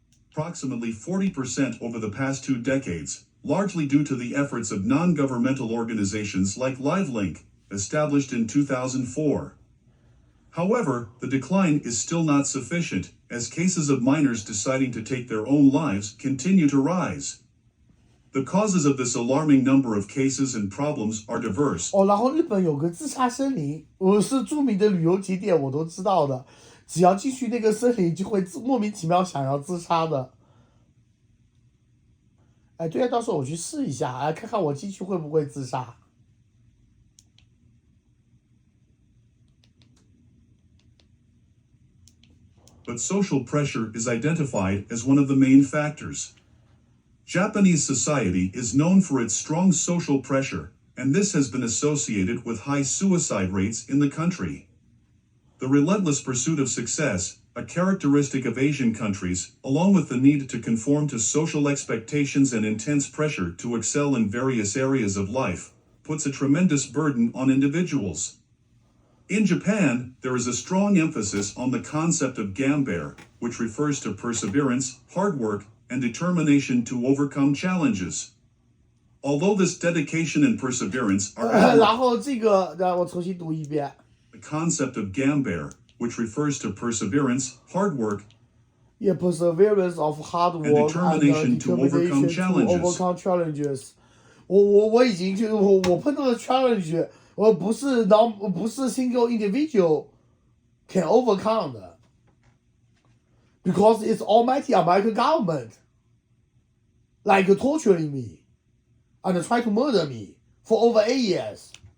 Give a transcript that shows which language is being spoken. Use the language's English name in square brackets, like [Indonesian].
[English] Approximately 40% over the past 2 decades, largely due to the efforts of non-governmental organizations like LiveLink, established in 2004. However, the decline is still not sufficient, as cases of minors deciding to take their own lives continue to rise. The causes of this alarming number of cases and problems are diverse. [Chinese] 然后日本有个自杀森林，是著名的旅游景点，我都知道的。只要进去那个森林，就会莫名其妙想要自杀的。哎，对啊，到时候我去试一下，看看我进去会不会自杀。 [English] But social pressure is identified as one of the main factors. Japanese society is known for its strong social pressure, and this has been associated with high suicide rates in the country. The relentless pursuit of success, a characteristic of Asian countries, along with the need to conform to social expectations and intense pressure to excel in various areas of life, puts a tremendous burden on individuals. In Japan, there is a strong emphasis on the concept of gambair, which refers to perseverance, hard work, and determination to overcome challenges. Although this dedication and perseverance are [Chinese] 然后这个让我重新读一遍。 [English] The concept of gambair, which refers to perseverance, hard work, perseverance of hard work and determination to overcome challenges. [Chinese] 我已经就我碰到的 [English] challenge， [Chinese] 我不是 [English] single individual can overcome [Chinese] 的 [English] ，because it's almighty American government like torturing me and try to murder me for over 8 years.